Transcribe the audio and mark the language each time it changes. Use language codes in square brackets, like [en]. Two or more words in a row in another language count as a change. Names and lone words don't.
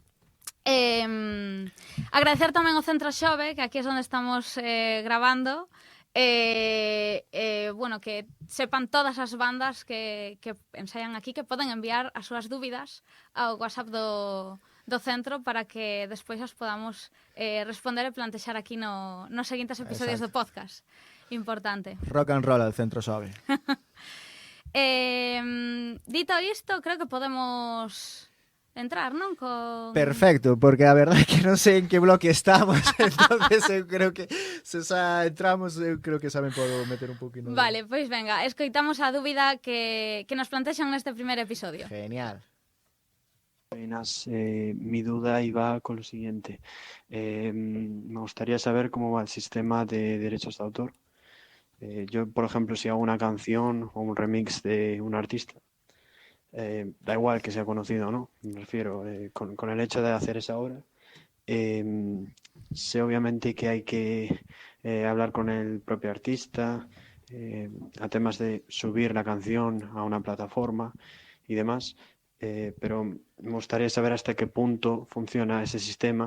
[gl] Agradecer tamén ao Centro Xove, que aquí é onde estamos grabando, bueno, que sepan todas as bandas que ensaian aquí que poden enviar as súas dúbidas ao WhatsApp do centro para que despois as podamos responder e plantexar aquí nos seguintes episodios do podcast. Importante. [en] Rock and roll [es] al Centro Xove. [gl] Dito isto, creo que podemos entrar, non? Perfecto, porque a verdade é que non sei en que bloque estamos, entonces eu creo que se xa entramos, eu creo que xa me podo meter un poquinho. Vale, pois venga, escoitamos a dúbida que nos plantexan neste primer episodio. Genial. [es] Buenas, mi duda iba con lo siguiente. Me gustaría saber cómo va el sistema de derechos de autor. Yo, por ejemplo, si hago una canción o un remix de un artista, da igual que sea conocido o no, me refiero, con el hecho de hacer esa obra, sé obviamente que hay que hablar con el propio artista, a temas de subir la canción a una plataforma y demás, pero me gustaría saber hasta qué punto funciona ese sistema.